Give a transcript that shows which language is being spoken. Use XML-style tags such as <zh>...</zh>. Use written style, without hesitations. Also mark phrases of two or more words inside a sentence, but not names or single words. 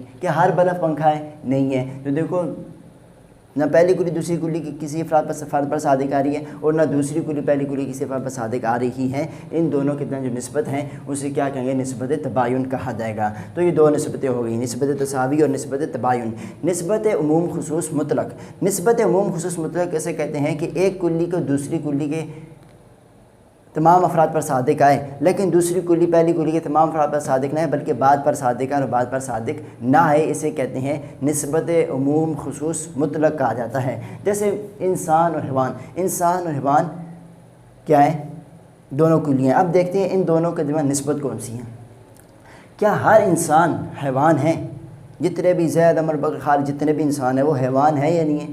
<ur>کیا ہر بلف پنکھا ہے؟ نہیں ہے۔ تو دیکھو نہ پہلی کلی دوسری کلی کی کسی فرد پر صادق آ رہی ہے، اور نہ دوسری کلی پہلی کلی کسی فرد پر صادق آ رہی ہے۔ ان دونوں کے درمیان جو نسبت ہیں اسے کیا کہیں گے؟ نسبت تباین کہا جائے گا۔ تو یہ دو نسبتیں ہو گئی، نسبت تساوی اور نسبت تباین۔ نسبت عموم خصوص مطلق، نسبت عموم خصوص مطلق کیسے کہتے ہیں کہ ایک کلی کو دوسری کلی کے تمام افراد پر صادق آئے، لیکن دوسری کلی پہلی کلی کے تمام افراد پر صادق نہ ہے بلکہ بعد پر صادق آئے اور بعد پر صادق نہ آئے، اسے کہتے ہیں نسبت عموم خصوص مطلق کہا جاتا ہے۔ جیسے انسان اور حیوان کیا ہے؟ دونوں کلیاں ہیں۔ اب دیکھتے ہیں ان دونوں کے درمیان نسبت کون سی ہیں۔ کیا ہر انسان حیوان ہے؟ جتنے بھی زید عمر بکر خالد جتنے بھی انسان ہیں وہ حیوان ہے یا نہیں ہے؟</ur>